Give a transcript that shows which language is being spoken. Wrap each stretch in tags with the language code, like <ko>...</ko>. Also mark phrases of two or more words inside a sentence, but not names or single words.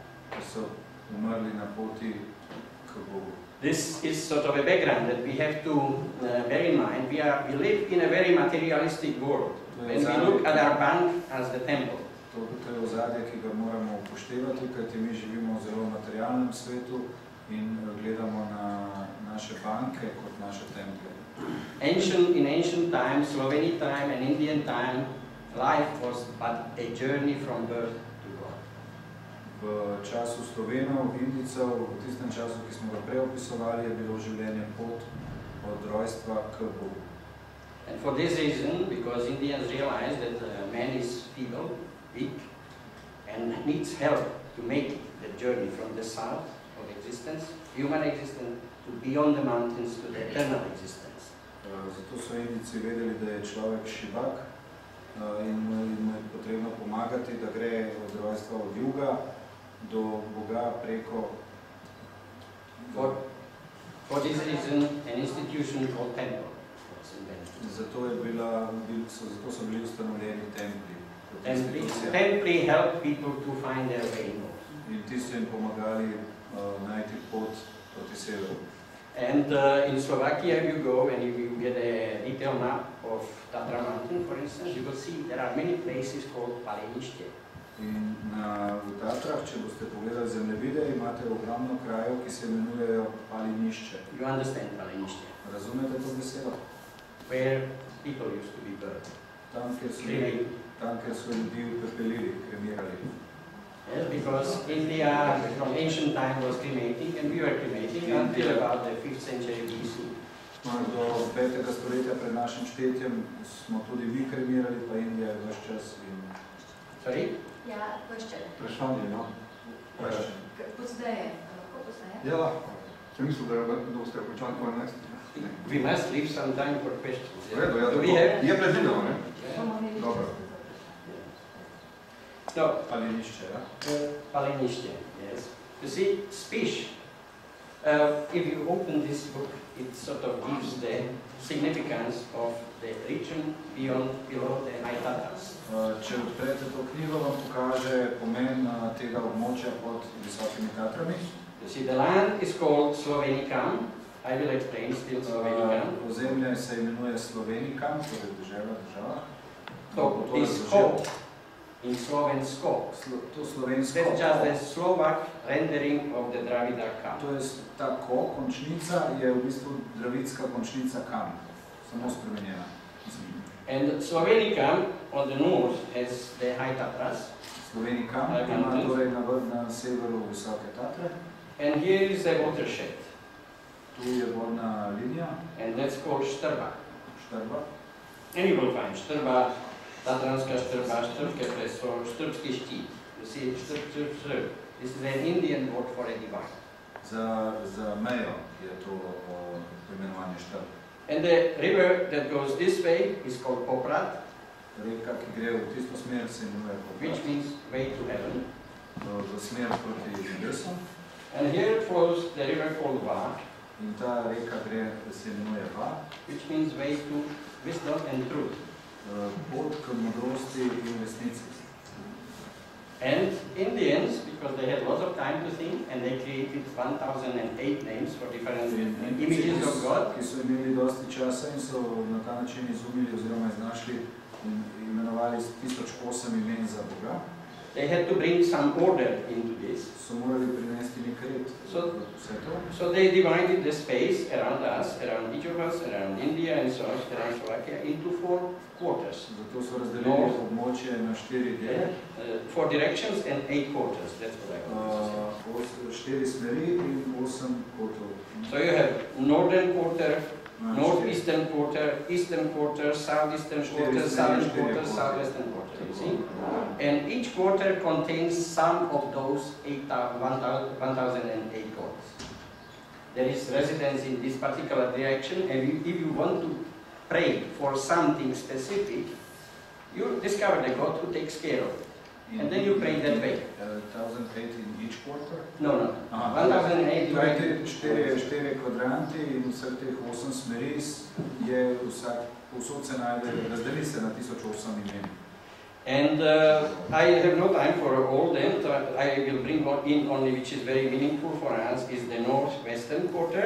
<sl>Ker so umrli na poti k Bogu.</sl> <en>This is sort of a background that we have to bear in mind. We live in a very materialistic world. When we look at our bank as the temple.</en> <sl>To je ozadje, ki ga moramo upoštevati, kajti mi živimo v zelo materialnem svetu. in gledamo na naše banke kot naše templje.</sl> <en>In ancient times, Sloveni time and Indian time, life was but a journey from birth to God.</en> <sl>V času Slovenov, Indijcev, v tistem času, ki smo ga prej opisovali, je bilo življenje pot od rojstva k Bogu.</sl> <en>And for this reason, because Indians realize that man is feeble, weak, and needs help to make the journey from the south of existence, human existence, to beyond the mountains to the eternal existence.</en> <sl>Zato so Indijci vedeli, da je človek šibak in mu je potrebno pomagati, da gre od rojstva od juga do Boga preko.</sl> <en>For this reason, an institution called temple was invented.</en> <sl>Zato so bili ustanovljeni templji.</sl> <en>Templi help people to find their way north.</en> <sl>In ti so jim pomagali najti pot proti severu.</sl> <en>And in Slovakia you go and you get a detailed map of Tatra mountain, for instance, you will see there are many places called palenišče.</en> <sl>In v Tatrah, če boste pogledali zemljevide, imate ogromno krajev, ki se imenujejo palenišče.</sl> <en>You understand palenišče?</en> <sl>Razumete to besedo?</sl> <en>Where people used to be burned.</en> <sl>Tam, kjer so ljudi upepelili, kremirali.</sl> <en>Yes, because India from ancient time was cremating and we were cremating until about the 5th century BC.</en> <sl>Do 5. stoletja pred našim štetjem smo tudi mi kremirali, pa Indija je vaš čas in...</sl> <en>Sorry?</en> <sl>Ja, vprašanje. Vprašanje, no. Pozdeje, lahko pozdeje? Ja, lahko. Sem mislil, da boste počali 12.</sl> <en>We must leave some time for questions.</en> <sl>Redo, ja,</sl> <en>Do we have?</en> <sl>je predvideno, ne? Dobro. No. Palenišče, ja? Palenišče,</sl> <en>yes. You see, speech, if you open this book, it sort of gives the significance of the region below the high Tatras.</en> <sl>Če odprete to knjigo, vam pokaže pomen tega območja pod visokimi Tatrami.</sl> <en>You see, the land is called Slovenikam. I will explain still Slovenikam.</en> <sl>Ozemlje se imenuje Slovenikam, torej država.</sl> <en>So, this ko in slovensko.</en> <sl>To slovensko.</sl> <en>That's just the Slovak rendering of the Dravida kam.</en> <sl>To je ta ko, končnica, je v bistvu dravidska končnica kam. Samo spremenjena.</sl> <en>And Slovenikam on the north has the high Tatras.</en> <sl>Slovenikam ima torej na severu visoke Tatre.</sl> <en>And here is the watershed.</en> <sl>Tu je vodna linija.</sl> <en>And that's called Štrba. Štrba. And you will find Štrba, Tatranska Štrba, Štrbske pleso, Štrbski štit. You see, Štrb. This is an Indian word for a divide.</en> <sl>Za mejo je to imenovanje Štrb.</sl> <en>And the river that goes this way is called Poprat.</en> <sl>Reka, ki gre v tisto smer, se imenuje Poprat.</sl> <en>Which means way to heaven.</en> <sl>V smer proti nebesom.</sl> <en>And here flows the river called Va.</en> <sl>In ta reka gre, se imenuje Va.</sl> <en>Which means way to wisdom and truth.</en> <sl>Pot k modrosti in resnici.</sl> <en>And Indians, because they had lots of time to think, and they created 1008 names for different images of God.</en> <sl>Ki so imeli dosti časa in so na ta način izumili oziroma iznašli in imenovali 1008 imen za Boga.</sl> <en>They had to bring some order into this.</en> <sl>So morali prinesti nek red vse to.</sl> <en>So they divided the space around us, around each of us, around India and so on, around Slovakia, into 4 quarters.</en> <sl>Zato so razdelili območje na 4 dele.</sl> <en>4 directions and 8 quarters, that's what I want to say.</en> <sl>4 smeri in 8 kotov.</sl> <en>So you have northern quarter, northeastern quarter, eastern quarter, southeastern quarter, southern quarter, southwestern quarter, you see? And each quarter contains some of those 1008 quarters. There is residence in this particular direction, and if you want to pray for something specific, you discover the God who takes care of it. And then you pray that way. 1008 in each quarter? No. 1008 divided.</en> <sl>4 kvadranti in vseh teh 8 smeri je vsod se najde, razdeli se na 1008 imen.</sl> <en>And I have no time for all them, so I will bring in only which is very meaningful for us, is the northwestern quarter,</en>